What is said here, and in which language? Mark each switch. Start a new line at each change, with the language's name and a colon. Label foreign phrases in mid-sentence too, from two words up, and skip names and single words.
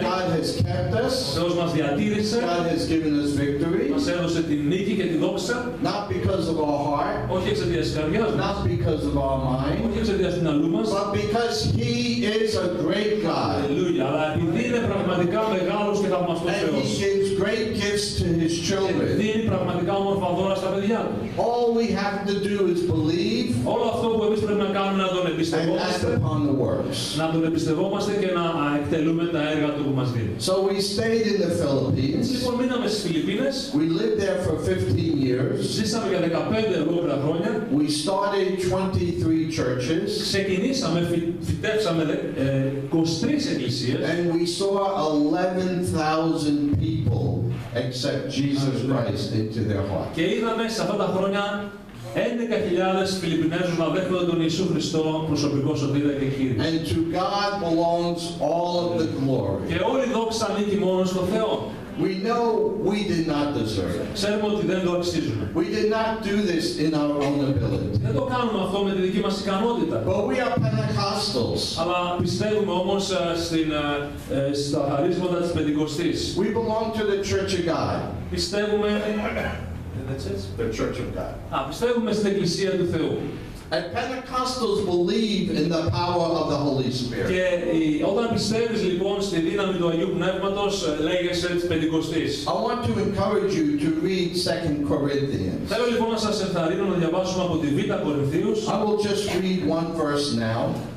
English: God has kept us.
Greek: Ο Θεός μας διατήρησε.
English: God has given us victory.
Greek: Μας έδωσε την νίκη και τη δόξα.
English: Not because of our heart.
Greek: Όχι εξαιτίας της καρδιάς μας.
English: Not because of our mind.
Greek: Όχι εξαιτίας του μυαλού μας.
English: But because He is a great God.
Greek: Αλληλούια. Αλλά επειδή είναι πραγματικά μεγάλος και θαυμαστός
English: And
Greek: Θεός.
English: He gives great gifts to His
Greek: Και
English: children.
Greek: δίνει πραγματικά όμορφα δώρα στα παιδιά του.
English: All we have to do is believe
Greek: Όλο αυτό που εμείς πρέπει να κάνουμε να τον
English: and act
Greek: εμπιστευόμαστε,
English: upon the works.
Greek: να τον εμπιστευόμαστε και να εκτελούμε τα έργα του που μας δίνει.
English: So we stayed in the
Greek: Έτσι
English: Philippines.
Greek: λοιπόν μείναμε στις Φιλιππίνες,
English: We lived there for 15 years.
Greek: ζήσαμε για 15 ολόκληρα χρόνια,
English: We started 23 churches.
Greek: ξεκινήσαμε, φυτέψαμε 23 εκκλησίες
English: And we saw 11,000 people accept Jesus Christ into their heart.
Greek: και είδαμε σε αυτά τα χρόνια 11.000 Φιλιππινέζους να δέχονται τον Ιησού Χριστό προσωπικό σωτήρα και Κύριε.
English: And to God belongs all of the glory.
Greek: Και όλη η δόξα ανήκει μόνο στο Θεό.
English: We know we did not deserve it.
Greek: Ξέρουμε ότι δεν το αξίζουμε.
English: We did not do this in our own ability.
Greek: Δεν το κάνουμε αυτό με τη δική μας ικανότητα.
English: But we are Pentecostals.
Greek: Αλλά πιστεύουμε όμως στα χαρίσματα της Πεντηκοστής.
English: We belong to the Church of God.
Greek: Πιστεύουμε...
English: The Church of God.
Greek: Πιστεύουμε στην Εκκλησία του Θεού.
English: And Pentecostals believe in the power of the Holy Spirit.
Greek: Και όταν πιστεύεις λοιπόν στη δύναμη του Αγίου Πνεύματος, λέγεσαι της Πεντηκοστής.
English: I want to encourage you to read 2 Corinthians.
Greek: Θέλω λοιπόν να σας ενθαρρύνω να διαβάσουμε από τη Β' Κορινθίους.
English: I will just read one verse now.